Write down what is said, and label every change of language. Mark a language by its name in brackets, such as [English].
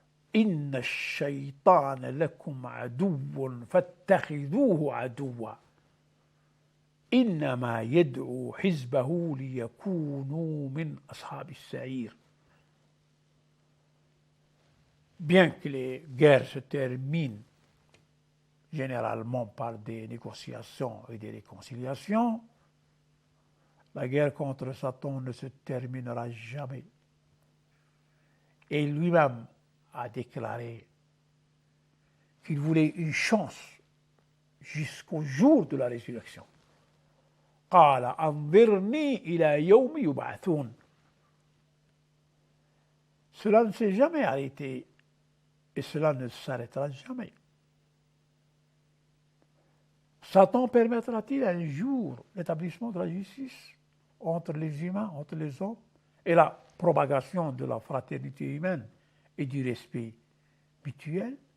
[Arabic] إن الشيطان لكم عدو فاتخذوه عدوا إنما يدعو حزبه ليكونوا من أصحاب السعير. [French] Bien que les guerres se terminent généralement par des négociations et des réconciliations, la guerre contre Satan ne se terminera jamais. Et lui-même a déclaré qu'il voulait une chance jusqu'au jour de la résurrection. [Arabic] قال أنظرني إلى يوم يبعثون. [French] Cela ne s'est jamais arrêté et cela ne s'arrêtera jamais. Satan permettra-t-il un jour l'établissement de la justice entre les humains, entre les hommes, et la propagation de la fraternité humaine et du respect mutuel?